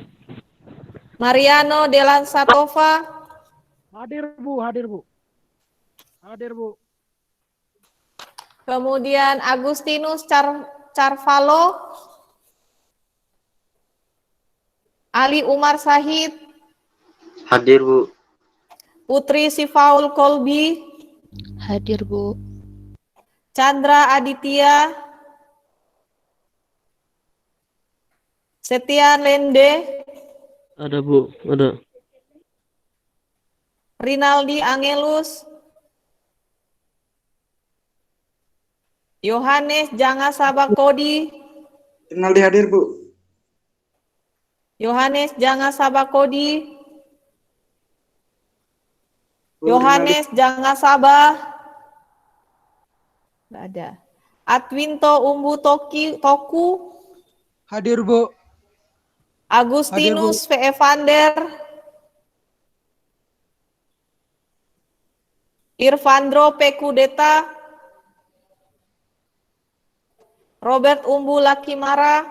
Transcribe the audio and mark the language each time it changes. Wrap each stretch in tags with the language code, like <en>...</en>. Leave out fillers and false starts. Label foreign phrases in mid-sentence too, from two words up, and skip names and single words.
<id>Mariano Delansatova, Hadir, Bu. Hadir, Bu. Hadir, Bu. kemudian Agustinus Carvalho, Ali Umar Sahid, Hadir, Bu. Putri Sifaul Kolbi, Hadir, Bu. Chandra Aditya, Setian Lende, Ada, Bu. Ada. Rinaldi Angelus, Yohanes Jangasabakodi, Rinaldi hadir, Bu. Yohanes Jangasabakodi, Bu, Yohanes Jangasaba, nggak ada. Atwinto Umbu Toku, Hadir, Bu. Agustinus V. Evander, Irvandro P. Kudeta, Robert Umbu Lakimara,</id>